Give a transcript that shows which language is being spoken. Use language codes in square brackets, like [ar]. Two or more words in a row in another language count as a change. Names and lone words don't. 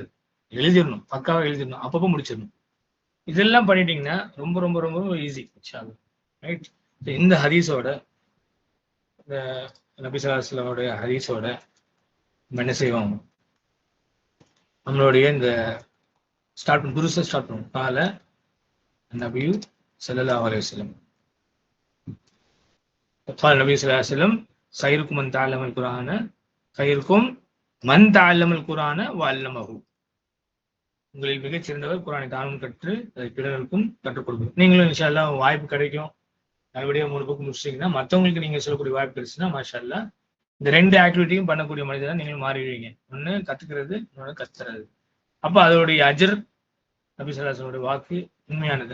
[ta] எழுதிடணும், பக்காவா எழுதிடணும், அப்பப்போ முடிச்சிடணும். இதெல்லாம் பண்ணிட்டீங்கன்னா ரொம்ப ரொம்ப ரொம்ப ரொம்ப [en] easy right. [ta] இந்த ஹதீஸோட இந்த நபி [ar] صلى الله عليه وسلم [ta] ஹதீஸோட நம்ம என்ன செய்வோம், நம்மளுடைய இந்த துருசை ஸ்டார்ட் பண்ணுவோம். [ar] قال النبي صلى الله عليه وسلم قال النبي صلى الله عليه وسلم خيركم من تعلم القرآن خيركم من تعلم القرآن وعلمه. [ta] உங்களில் மிகச் சிறந்தவர் குர்ஆனை தானும் கற்று அதை பிறருக்கும் கற்றுக் கொடுக்கும். நீங்களும் [ar] إن شاء الله [ta] வாய்ப்பு கிடைக்கும், நல்லபடியா 3 புக் முடிச்சிட்டீங்கன்னா மற்றவங்களுக்கு நீங்க சொல்லக்கூடிய வாய்ப்பு கிடைச்சுன்னா [ar] ما شاء الله [ta] இந்த 2 ஆக்டிவிட்டியும் பண்ணக்கூடிய மனிதனா நீங்களும் மாறிடுவீங்க. ஒண்ணு கத்துக்கிறது, இன்னொன்னு கத்துறது. அப்ப அதோடைய அஜர் நபி [ar] صلى الله عليه وسلم [ta] வாக்கு உண்மையானது.